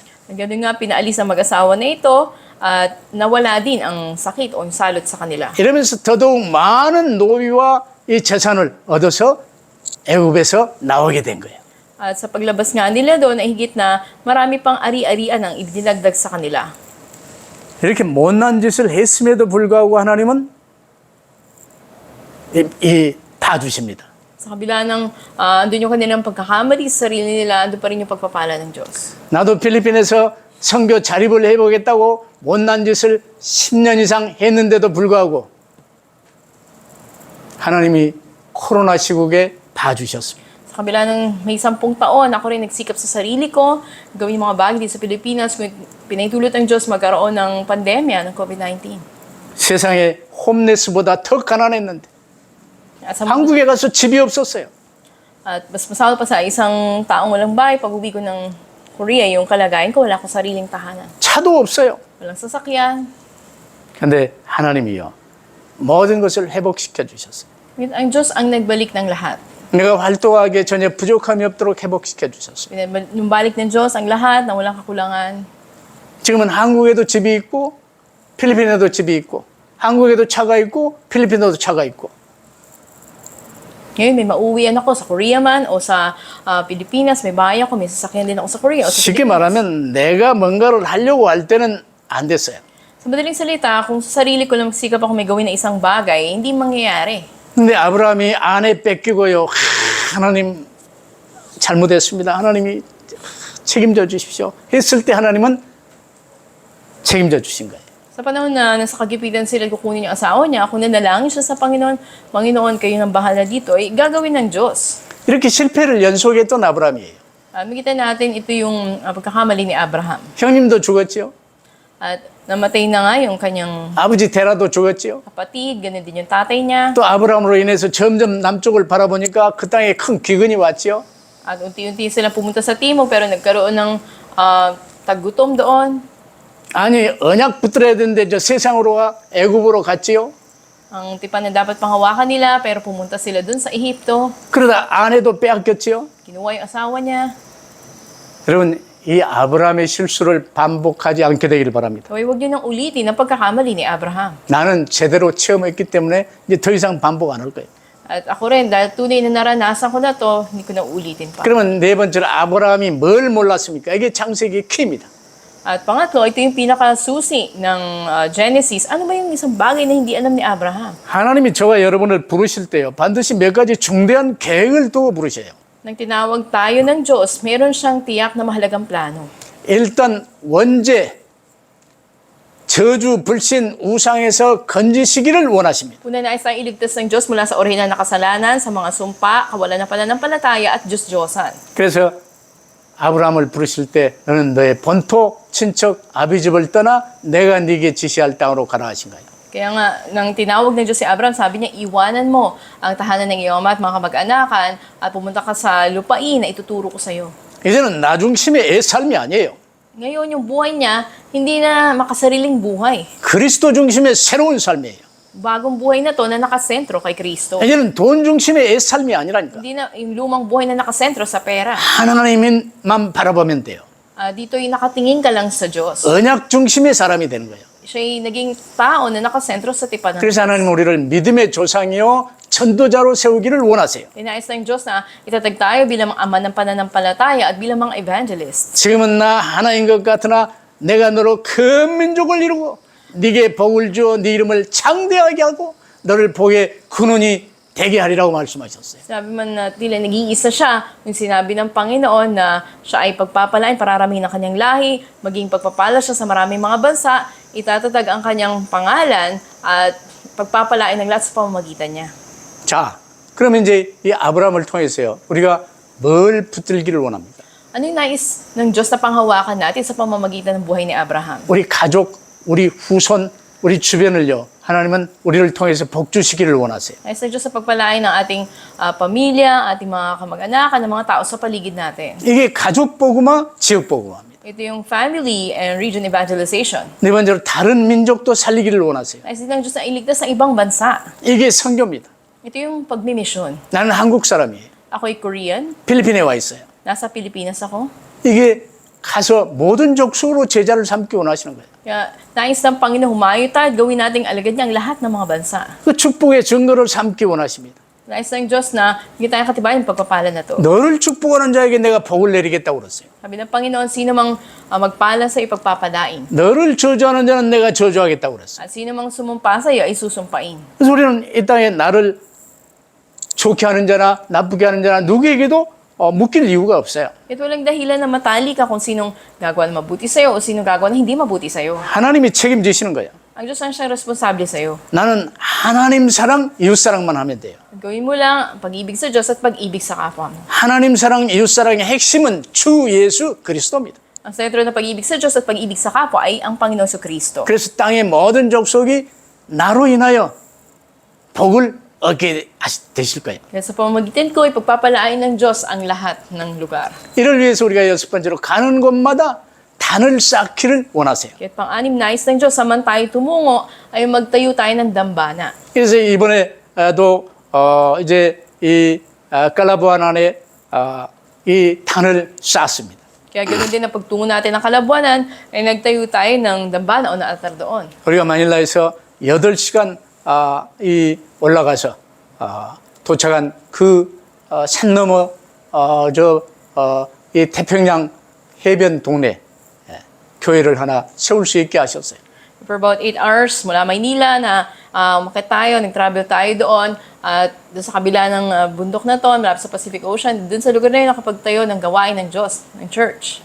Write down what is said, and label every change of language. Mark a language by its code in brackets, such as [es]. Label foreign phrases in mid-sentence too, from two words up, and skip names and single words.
[tl] Ganun nga, pinaalis ang mag-asawa na ito at nawala din ang sakit o yung salot sa kanila. [ko] 이러면서 더더욱 많은 노비와 이 재산을 얻어서 애굽에서 나오게 된 거예요. [tl] At sa paglabas nga nila doon ay higit na marami pang ari-arian ang idinagdag sa kanila. [ko] 이렇게 못난 짓을 했음에도 불구하고 하나님은 봐주십니다. [tl] Sa kabila ng andun yung kanilang pagkakamali sa sarili nila, andun pa rin yung pagpapala ng Diyos. [ko] 나도 필리핀에서 선교 자립을 해보겠다고 못난 짓을 10년 이상 했는데도 불구하고 하나님이 코로나 시국에 봐주셨습니다. [tl] Sa kabila ng may 10 taon, ako rin nagsikap sa sarili ko, gawin mga bagay dito sa Pilipinas, kung pinahintulot ng Diyos magkaroon ng pandemya ng COVID-19. [ko] 세상에 홈레스보다 더 가난했는데 [tl] At, [ko] 한국에 가서 집이 없었어요. [tl] at mas masama pa sa isang taong walang bahay, pag uwi ko ng Korea, yung kalagayan ko, wala akong sariling tahanan. [ko] 차도 없어요. [tl] Walang sasakyan. [ko] 근데 하나님이요 모든 것을 회복시켜 주셨어요. [tl] Ngunit ang Diyos ang nagbalik ng lahat. [ko] 내가 활동하기에 전혀 부족함이 없도록 회복시켜 주셨어요. [tl] Numbalik ng Diyos ang lahat na walang kakulangan. [ko] 지금은 한국에도 집이 있고 필리핀에도 집이 있고 한국에도 차가 있고 필리핀에도 차가 있고 [tl] Ngayon, may mauwian ako sa Korea man o sa Pilipinas, may bahay ako, may sasakyan din ako sa Korea o sa [ko] 쉽게 [tl] Pilipinas. [ko] 말하면 내가 뭔가를 하려고 할 때는 안 됐어요. [tl] Sa madaling salita, kung sa sarili ko lang magsikap ako may gawin na isang bagay, hindi mangyayari. [ko] 근데 아브라함이 아내 뺏기고요. 하나님 잘못했습니다. 하나님이 책임져 주십시오. 했을 때 하나님은 책임져 주신 거예요. [tl] Sa panahon na nasa kagipitan sila kukunin yung asawa niya, kung nanalangin siya sa Panginoon, Panginoon, kayo ng bahala dito, ay gagawin ng Diyos. [ko] 이렇게 실패를 연속했던 아브라함이에요. [tl] Makita natin ito yung pagkakamali ni Abraham. [ko] 형님도 죽었지요. [tl] At namatay na nga yung kanyang [ko] 아버지 테라도 죽었지요. [tl] kapatid, ganun din yung tatay niya. [ko] 또 아브라함으로 인해서 점점 남쪽을 바라보니까 그 땅에 큰 기근이 왔지요. [tl] At unti-unti silang pumunta sa timog pero nagkaroon ng taggutom doon. [ko] 아니 언약 붙들어야 되는데 저 세상으로 애굽으로 갔지요. [tl] Ang tipan na dapat panghawakan nila pero pumunta sila doon sa Ehipto. [ko] 그러다 아내도 빼앗겼지요. [tl] Kinuha yung asawa niya. [ko] 여러분 이 아브라함의 실수를 반복하지 않게 되기를 바랍니다. [tl] Huwag niyo nang ulitin ang pagkakamali ni Abraham. [ko] 나는 제대로 체험했기 때문에 이제 더 이상 반복 안 할 거예요. [tl] At ako rin, dahil tunay na naranasan ko na to, hindi ko na ulitin pa. [ko] 그러면 네 번째로 아브라함이 뭘 몰랐습니까? 이게 창세기 키입니다. [tl] At pangatlo, ito yung pinakasusi ng Genesis. Ano ba yung isang bagay na hindi alam ni Abraham? [ko] 하나님이 저와 여러분을 부르실 때요. 반드시 몇 가지 중대한 계획을 두고 부르셔요. [tl] Nang tinawag tayo ng Diyos, meron siyang tiyak na mahalagang plano. [ko] 일단 원죄, 저주, 불신, 우상에서 건지시기를 원하십니다. [tl] Una nais tayong iligtas ng Diyos mula sa orihinal na kasalanan, sa mga sumpa, kawalan ng pananampalataya at Diyos-Diyosan. [ko] 그래서 아브라함을 부르실 때 너는 너의 본토, 친척, 아비 집을 떠나 내가 네게 지시할 땅으로 가라 하신 거예요. [tl] Kaya nga, nang tinawag ng Diyos si Abraham, sabi niya, iwanan mo ang tahanan ng iyong ama at mga kamag-anakan at pumunta ka sa lupain na ituturo ko sa iyo. [ko] 이제는 나 중심의 애 삶이 아니에요. [tl] Ngayon, yung buhay niya, hindi na makasariling buhay. [ko] 그리스도 중심의 새로운 삶이에요. [tl] Bagong buhay na to na nakasentro kay Kristo. [ko] 이제는 돈 중심의 애 삶이 아니라니까. [tl] Hindi na yung lumang buhay na nakasentro sa pera. [ko] 하나님만 바라보면 돼요. [tl] Dito yung nakatingin ka lang sa Diyos. [ko] 언약 중심의 사람이 되는 거예요. [tl] Siya'y naging tao na nakasentro sa tipan ng [ko] 그래서 하나님 우리를 믿음의 조상이요 전도자로 세우기를 원하세요. [tl] Tinais ng Diyos na itatag tayo bilang ama ng pananampalataya at bilang mga evangelist. [ko] 지금은 나 하나인 것 같으나 내가 너로 큰 민족을 이루고 네게 복을 주어 네 이름을 창대하게 하고 너를 복의 근원이 되게 하리라고 말씀하셨어요. [tl] Sabi man na tila nag-iisa siya, yung sinabi ng Panginoon na siya ay pagpapalain, pararamihin ng kanyang lahi, maging pagpapala siya sa maraming mga bansa, itatatag ang kanyang pangalan at pagpapalain ng lahat sa pamamagitan niya. [ko] 자, 그러면 이제 이 아브라함을 통해서요. 우리가 뭘 붙들기를 원합니까? [tl] Ano yung nais ng Diyos na panghawakan natin sa pamamagitan ng buhay ni Abraham? [ko] 우리 가족, 우리 후손, 우리 주변을요. 하나님은 우리를 통해서 복 주시기를 원하세요. [tl] Nais ng Diyos sa pagpalain ng ating pamilya, ating mga kamag-anakan, ng mga tao sa paligid natin. [ko] 이게 가족 복음화, 지역 복음화입니다. [tl] Ito yung [en] family and region evangelization. [ko] 네 번째로 다른 민족도 살리기를 원하세요. [tl] Nais din ng Diyos na iligtas ng ibang bansa. [ko] 이게 선교입니다. [tl] Ito yung pagmimisyon. [ko] 나는 한국 사람이에요. [tl] Ako'y Korean, [ko] 필리핀에 와 있어요. [tl] nasa Pilipinas ako. [ko] 이게 가서 모든 족속으로 제자를 삼기 원하시는 거예요. [tl] Kaya nais ng Panginoon humayo tayo at gawin nating alagad niya ang lahat ng mga bansa. [ko] 그 축복의 증거를 삼기 원하십니다. [tl] Nais ng Diyos na hindi tayo katibayan ng pagpapala na to. [ko] 너를 축복하는 자에게 내가 복을 내리겠다고 그랬어요. [tl] Sabi ng Panginoon, sino mang magpala sa ipagpapadain. [ko] 너를 저주하는 자는 내가 저주하겠다고 그랬어요. [tl] At sino mang sumumpa sa iyo ay susumpain. [ko] 그래서 우리는 이 땅에 나를 좋게 하는 자나 나쁘게 하는 자나 누구에게도 묶일 이유가 없어요. [tl] Ito walang dahilan na matali ka kung sinong gagawa na mabuti sa iyo o sinong gagawa na hindi mabuti sa iyo. [ko] 하나님이 책임지시는 거예요. [tl] Ang Diyos ang siyang responsable sa iyo. [ko] 나는 하나님 사랑, 이웃 사랑만 하면 돼요. [tl] Gawin mo lang ang pag-ibig sa Diyos at pag-ibig sa kapwa mo. [ko] 하나님 사랑, 이웃 사랑의 핵심은 주 예수 그리스도입니다. [tl] Ang sentro ng pag-ibig sa Diyos at pag-ibig sa kapwa ay ang Panginoon Kristo. [ko] 그래서 땅의 모든 족속이 나로 인하여 복을 얻게 되실 거예요. [tl] Kaya sa pamamagitan ko, ipagpapalain ng Diyos ang lahat ng lugar. [ko] 이를 위해서 우리가 여섯 번째로 가는 곳마다 단을 쌓기를 원하세요. [tl] Kaya pang-anim nais ng Diyos, saman tayo tumungo, ay magtayo tayo ng dambana. [ko] 그래서 이번에도 이제 이 깔라보안 안에 이 단을 쌓습니다. [tl] Kaya ganoon din ang pagtungo natin ng Kalabuanan, ay nagtayo tayo ng dambana o naatar doon. [ko] 우리가 마닐라에서 8시간 올라가서 도착한 그 산 너머 이 태평양 해변 동네 교회를 하나 세울 수 있게 하셨어요. [en] For about 8 hours [tl] mula Maynila na umakyat tayo, nag-travel tayo doon at doon sa kabila ng bundok na to, malapit sa Pacific Ocean, doon sa lugar na yun nakapagtayo ng gawain ng Diyos, ng church.